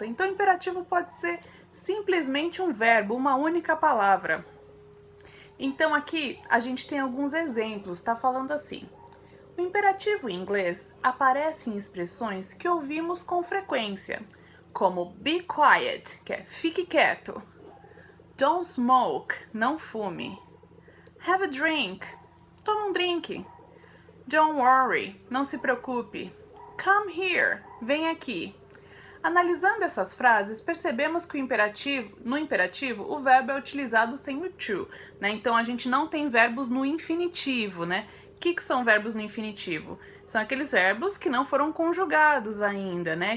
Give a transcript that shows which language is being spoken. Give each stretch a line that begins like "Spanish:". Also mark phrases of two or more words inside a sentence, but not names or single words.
Portuguese: Então, imperativo pode ser simplesmente um verbo, uma única palavra. Então, aqui a gente tem alguns exemplos, tá falando assim. O imperativo em inglês aparece em expressões que ouvimos com frequência, como
English: be quiet,
Portuguese: que é fique quieto,
English: don't smoke,
Portuguese: não fume,
English: have a drink,
Portuguese: toma um drink,
English: don't worry,
Portuguese: não se preocupe,
English: come here,
Portuguese: vem aqui. Analisando essas frases, percebemos que no imperativo, o verbo é utilizado sem o to, né? Então a gente não tem verbos no infinitivo, né? O que são verbos no infinitivo? São aqueles verbos que não foram conjugados ainda, né?